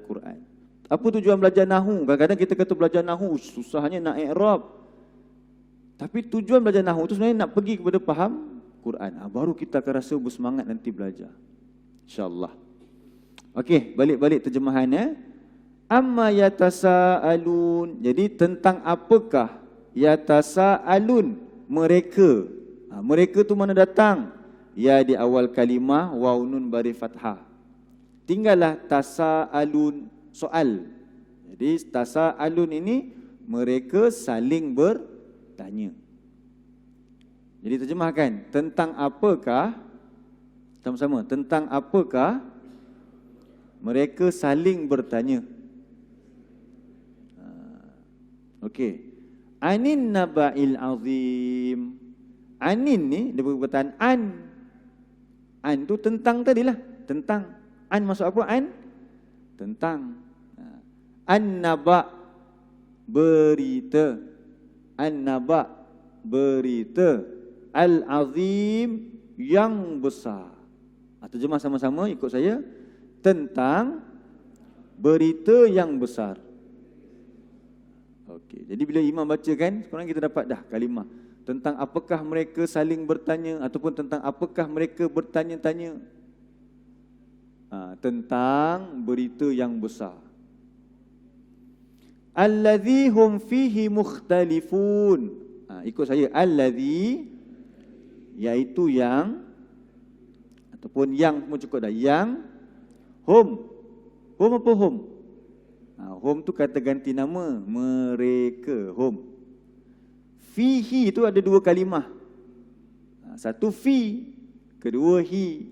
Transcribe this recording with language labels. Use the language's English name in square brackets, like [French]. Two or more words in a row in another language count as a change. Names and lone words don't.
[Malay] Apa tujuan belajar nahu? Kadang-kadang kita kata belajar nahu susahnya nak i'rab. Tapi tujuan belajar nahwu itu sebenarnya nak pergi kepada faham Quran. Baru kita akan rasa bersemangat nanti belajar. InsyaAllah. Okey, balik-balik terjemahannya. [Arabic] عمّ يتساءلون. [Malay] Jadi tentang apakah yatasaalun mereka. Mereka tu mana datang? Ya di awal kalimah waw nun bari fathah. Tinggallah tasaalun, soal. Jadi tasaalun ini mereka saling bertanya. Jadi terjemahkan, tentang apakah, sama-sama, tentang apakah mereka saling bertanya. Okey. [Arabic] عن النبإ العظيم. [Malay] Anin ni dia perkataan an. An tu tentang tadilah, tentang. An maksud apa an? Tentang. An-naba, berita. An-naba, berita. Al-azim, yang besar. Terjemah sama-sama ikut saya. Tentang berita yang besar. Okey, jadi bila imam bacakan, sekarang kita dapat dah kalimah. Tentang apakah mereka saling bertanya, ataupun tentang apakah mereka bertanya-tanya. Tentang berita yang besar. [Arabic] الذي هم فيه مختلفون. [Malay] Ikut saya, allazi, iaitu yang, ataupun yang pun cukup dah. Yang hum. Hum apa hum? Hum tu kata ganti nama, mereka, hum. Fihi tu ada dua kalimah. Satu fi, kedua hi.